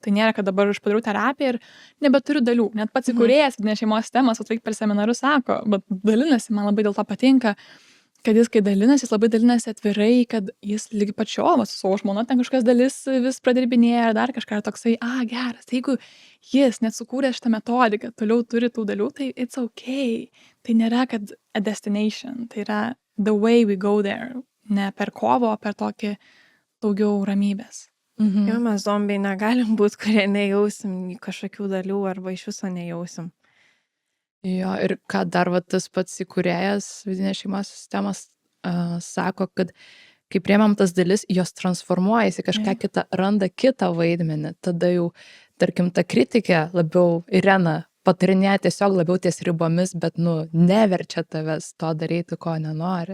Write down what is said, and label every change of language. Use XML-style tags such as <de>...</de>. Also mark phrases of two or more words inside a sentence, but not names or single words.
<lt>Tai nėra, kad dabar aš padariau terapiją ir nebeturiu dalių. Net pats įkūrėjas vidinės šeimos temas atvaik per seminarus sako, bet dalinasi, man labai dėl to patinka, kad jis, kai dalinasi, jis labai dalinasi atvirai, kad jis lygi pačio, su savo žmona ten kažkas dalis vis pradirbinėja, dar kažką toksai, geras, jeigu jis net sukūrė šitą metodiką, toliau turi tų dalių, tai</lt> <en>it's okay.</en> <lt>Tai nėra, kad</lt> <en>a destination,</en> <lt>tai yra</lt> <en>the way we go there,</en> <lt>ne per kovą, o per tokį daugiau ramybės. Jo, mes zombiai negalim būti, kurie nejausim kažkokių dalių arba iš viso nejausim. Jo, ir ką dar va, tas pats įkūrėjas vidinės šeimos sistemos sako, kad kai priemam tas dalis, jos transformuojasi, kažką kitą, randa kitą vaidmenį, tada jau, tarkim, ta kritikė labiau Irena patarinėja tiesiog labiau ties ribomis, bet, neverčia tavęs to daryti, ko nenori.</lt>